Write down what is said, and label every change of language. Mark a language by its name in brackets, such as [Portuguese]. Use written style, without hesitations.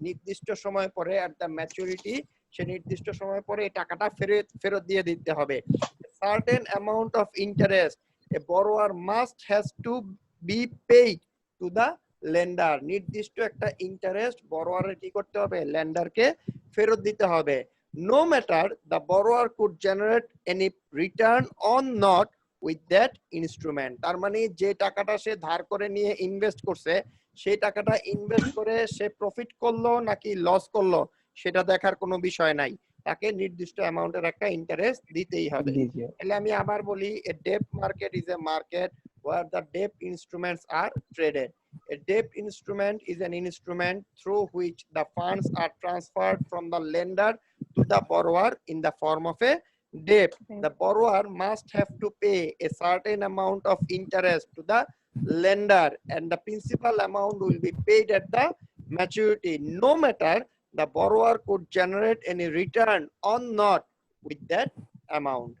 [Bangla] নির্দিষ্ট সময় পরে [English] at the maturity, [Bangla] সে নির্দিষ্ট সময় পরে এই টাকাটা ফেরত দিয়ে দিতে হবে। [English] certain amount of interest a borrower has to be paid to the lender. [Bangla] নির্দিষ্ট একটা ইন্টারেস্ট বরোয়ারের কি করতে হবে? লেন্ডারকে ফেরত দিতে হবে। [English] no matter the borrower could generate any return or not with that instrument. [Bangla] তার মানে যে টাকাটা সে ধার করে নিয়ে ইনভেস্ট করছে, সেই টাকাটা ইনভেস্ট করে সে প্রফিট করলো নাকি লস করলো সেটা দেখার কোনো বিষয় নাই, তাকে নির্দিষ্ট অ্যামাউন্টের একটা ইন্টারেস্ট দিতেই হবে। তাহলে আমি আবার বলি, [English] a debt market is a market where the debt instruments are traded. A debt instrument is an instrument through which the funds are transferred from the lender to the borrower in the form of a debt. The borrower must have to pay a certain amount of interest to the lender and the principal amount will be paid at the maturity, no matter the borrower could generate any return or not with that amount.